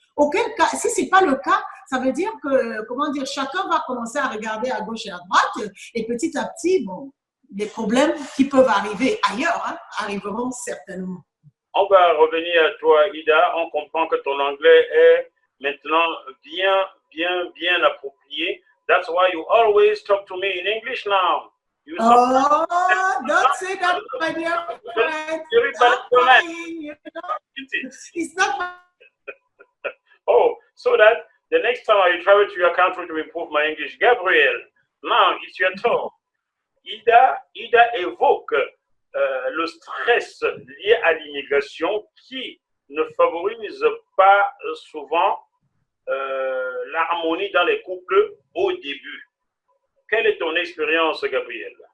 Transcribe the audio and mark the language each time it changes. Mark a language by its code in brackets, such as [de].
[fr] Auquel cas, si ce n'est pas le cas, ça veut dire que, comment dire, chacun va commencer à regarder à gauche et à droite, et petit à petit, bon, les problèmes qui peuvent arriver ailleurs arriveront certainement. On va revenir à toi, Ida. On comprend que ton anglais est maintenant bien approprié. [en] That's why you always talk to me in English now. Don't say that, my dear friend. It's not my... Oh, so that the next time I travel to your country to improve my English, Gabriel, now it's your turn. [fr] Ida évoque le stress lié à l'immigration qui ne favorise pas souvent l'harmonie dans les couples au début. Quelle est ton expérience, Gabriel?